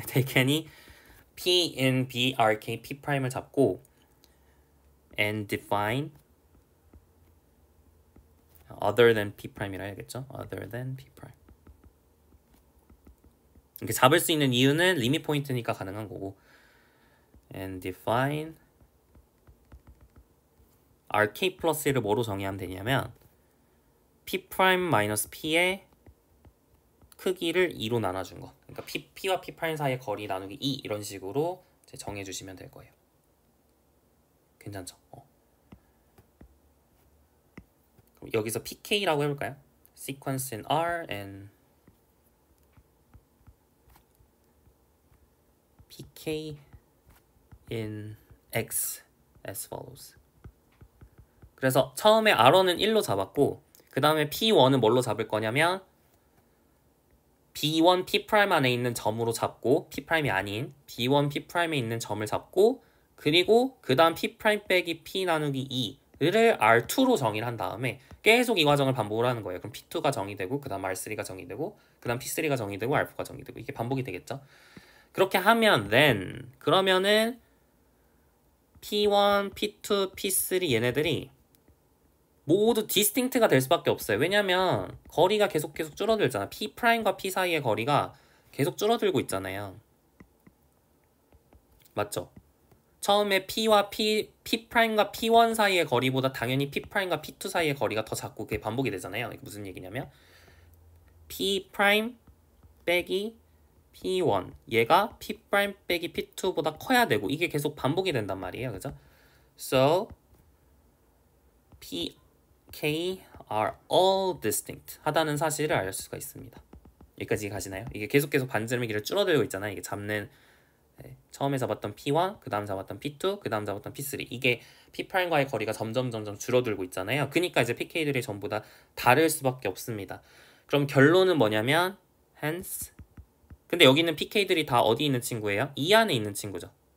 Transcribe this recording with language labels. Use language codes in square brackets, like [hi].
[en] take any P in B R K P'을 [ko] 잡고 [en] and define other than P'이라 [ko] 해야겠죠. [en] other than P'. [ko] 이렇게 잡을 수 있는 이유는 리밋 포인트니까 가능한 거고 [en] and define [ko] RK 플러스 1을 뭐로 정의하면 되냐면 P' 마이너스 P의 크기를 2로 나눠준 거. 그러니까 P와 P' 사이의 거리 나누기 2 이런 식으로 정해주시면 될 거예요. 괜찮죠? 그럼 여기서 PK라고 해볼까요? [en] Sequence in R and PK in X as follows. [ko] 그래서 처음에 R1은 1로 잡았고 그 다음에 P1은 뭘로 잡을 거냐면 B1 P' 안에 있는 점으로 잡고 P'이 아닌 B1 P'에 있는 점을 잡고 그리고 그 다음 P' 빼기 P 나누기 2를 R2로 정의를 한 다음에 계속 이 과정을 반복을 하는 거예요. 그럼 P2가 정의되고 그 다음 R3가 정의되고 그 다음 P3가 정의되고 R4가 정의되고 이게 반복이 되겠죠. 그렇게 하면 [en] then [ko] 그러면은 P1, P2, P3 얘네들이 모두 디스팅트가 될 수밖에 없어요. 왜냐면 거리가 계속 줄어들잖아. P'과 P 사이의 거리가 계속 줄어들고 있잖아요. 맞죠? 처음에 P와 P'과 P1 사이의 거리보다 당연히 P'과 P2 사이의 거리가 더 작고 그게 반복이 되잖아요. 이게 무슨 얘기냐면 P' 빼기 P1 얘가 P' 빼기 P2보다 커야 되고 이게 계속 반복이 된단 말이에요. 그죠? [en] So P, K are all distinct [ko] 하다는 사실을 알 수가 있습니다. 여기까지 가시나요? 이게 계속 반지름의 길을 줄어들고 있잖아요. 이게 잡는 처음에 잡았던 P1, 그 다음 잡았던 P2, 그 다음 잡았던 P3 이게 P'과의 거리가 점점 줄어들고 있잖아요. 그러니까 이제 PK들이 전부 다 다를 수밖에 없습니다. 그럼 결론은 뭐냐면 [en] hence [ko] 근데 여기 있는 PK들이 다 어디 있는 친구예요? 이 안에 있는 친구죠.